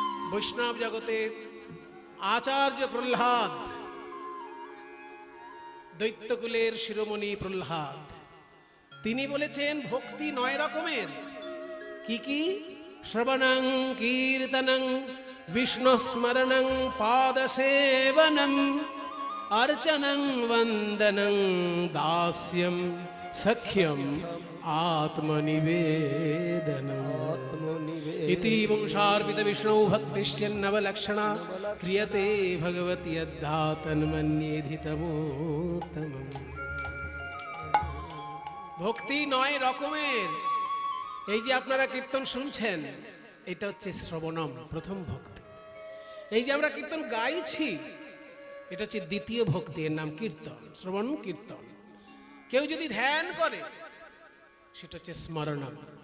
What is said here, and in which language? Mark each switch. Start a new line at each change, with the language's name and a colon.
Bangla: বৈষ্ণব জগতের আচার্য প্রহ্লাদ, দৈত্যকুলের শিরোমণি প্রহ্লাদ, তিনি বলেছেন ভক্তি 9 রকমের। কি কি?
Sanskrit: শ্রবণং কীর্তনং বিষ্ণু স্মরণং পাদসেবনং अर्चनं वंदनं दास्यं सख्यं आत्मनिवेदनम् इति वंशार्पित विष्णु भक्तिश्चन्नवलक्षणा क्रियते भगवती यद्धा तन्मन्येधितमोत्तमम्।
Bangla: ভক্তি 9 রকমের। এই যে আপনারা কীর্তন শুনছেন, এটা হচ্ছে শ্রবণম, প্রথম ভক্তি। এই যে আমরা কীর্তন গাইছি, এটা হচ্ছে দ্বিতীয় ভক্তি, এর নাম কীর্তন, শ্রবণ কীর্তন। কেউ যদি ধ্যান করে সেটা হচ্ছে স্মরণম।